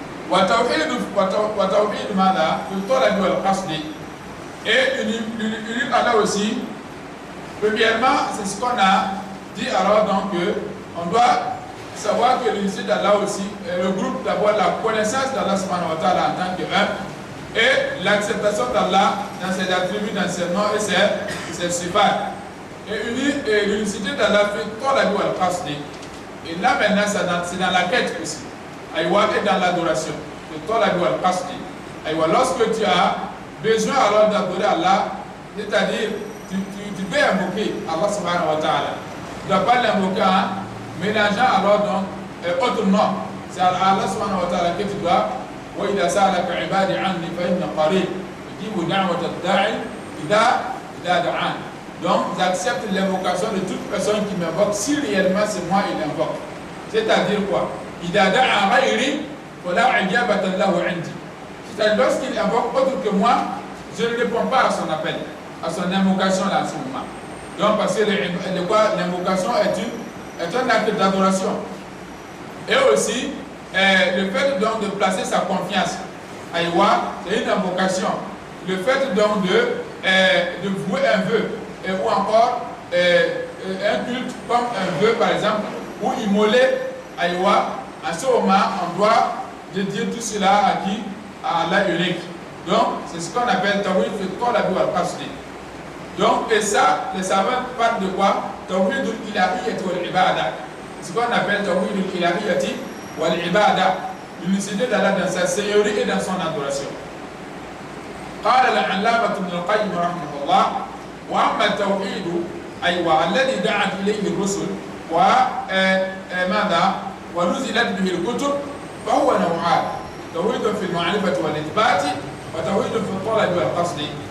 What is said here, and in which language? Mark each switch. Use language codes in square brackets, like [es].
[ar] وتوحيد ماذا؟ في الطلب والقصد. [fr] Et unir Allah aussi. Premièrement, c'est ce qu'on a dit alors donc on doit savoir que l'unité d'Allah aussi regroupe d'abord la connaissance d'Allah subhanahu wa ta'ala en tant qu'un et l'acceptation d'Allah dans ses attributs, dans ses noms et ses sifat. Et l'unicité d'Allah fait tout la vie al-qasdi. Et là maintenant c'est dans la quête aussi. Et dans l'adoration. C'est tout la vie al-qasdi. Lorsque tu as besoin alors d'adorer Allah, c'est-à-dire tu peux invoquer Allah subhanahu wa ta'ala. Tu ne dois pas l'invoquer en mélangeant alors donc autre nom. C'est Allah subhanahu wa ta'ala que tu dois. [ar] وإذا سألك عبادي عني فإن قريب أجيب دعوة الداعي إذا دعان. [fr] Donc, j'accepte l'invocation de toute personne qui m'invoque si réellement c'est moi il invoque. C'est-à-dire quoi? C'est-à-dire lorsqu'il invoque autre que moi, je ne réponds pas à son appel, à son invocation là, à ce moment. Donc, parce que l'invocation est un acte d'adoration. Et aussi, le fait donc de placer sa confiance, c'est une invocation. Le fait donc de vouer un vœu, ou encore un culte comme un vœu par exemple, ou immoler, en ce moment, on doit dédier tout cela à qui? À Allah unique. Donc, c'est ce qu'on appelle Tawhid fi Talabi wal Qasdi. Donc, et ça, les savants parlent de quoi? Tawhid al-Ilahiyyati wal Ibada. Ce qu'on appelle Tawhid al-Ilahiyyati wal Ibada. L'unicité d'Allah dans sa seigneurie et dans son adoration. [ar] قال العلامة ابن القيم رحمه الله وأما التوحيد الذي دعت إليه الرسل وماذا ونزلت به الكتب فهو نوعان توحيد في المعرفة والإثبات وتوحيد في الطلب والقصد.